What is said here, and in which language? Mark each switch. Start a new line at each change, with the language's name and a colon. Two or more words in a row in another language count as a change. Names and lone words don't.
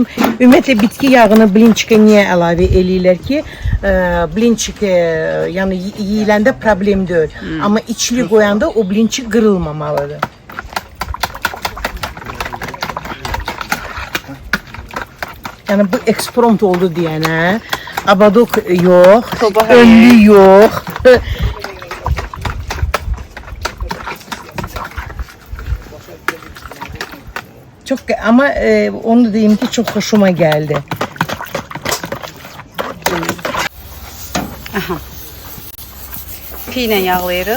Azerbaijani: Ümumiyyətlə bitki yağını blinçikə niyə əlavə eləyirlər ki, blinçiki yəni yeyiləndə problem deyil. Amma içli qoyanda o blinçik qırılmamalıdır. Yəni bu eksprompt oldu deyənə, abadok yox, önlü yox.
Turkish: Çok ama onu diyeyim ki çok hoşuma geldi.
Azerbaijani: Pi ilə yağlayırıq.